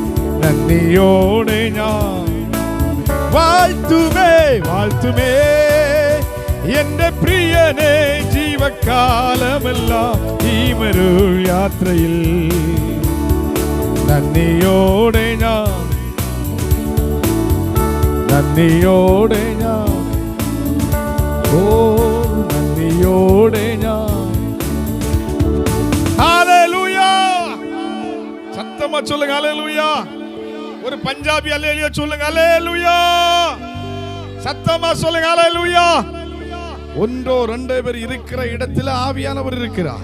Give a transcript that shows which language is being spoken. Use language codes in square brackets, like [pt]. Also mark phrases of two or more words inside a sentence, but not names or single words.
[ml] നന്ദിയോടെ ഞാൻ വാഴ്ത്തുമേ വാഴ്ത്തുമേ എന്റെ പ്രിയനെ ജീവകാലമെല്ലാം ഈ മരുൾ യാത്രയിൽ നന്ദിയോടെ ഞാൻ ഓ നന്ദിയോടെ ഞാൻ. [ta] ஹல்லேலூயா. சத்தமா சொல்லுங்க ஹல்லேலூயா. ஒரு பஞ்சாபி ஹல்லேலூயா சொல்லுங்க ஹல்லேலூயா. சத்தமா சொல்லுங்க ஹல்லேலூயா. ஒன்றோ ரெண்டோ பேர் இருக்கிற இடத்தில் ஆவியானவர் இருக்கிறார்.